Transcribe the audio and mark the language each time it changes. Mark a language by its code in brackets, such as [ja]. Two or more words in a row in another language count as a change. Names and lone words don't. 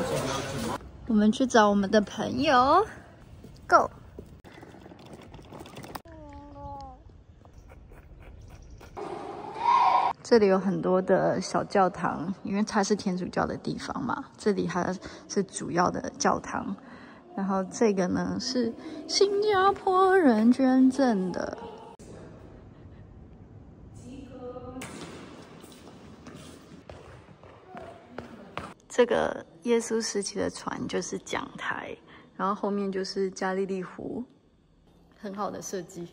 [zh] 我們去找我們的朋友。Go。這裡有很多的小教堂，因為它是天主教的地方嘛。這裡還是主要的教堂。然後這個呢是新加坡人捐贈的。這個耶穌時期的船就是講台，然後後面就是加利利湖，很好的設計。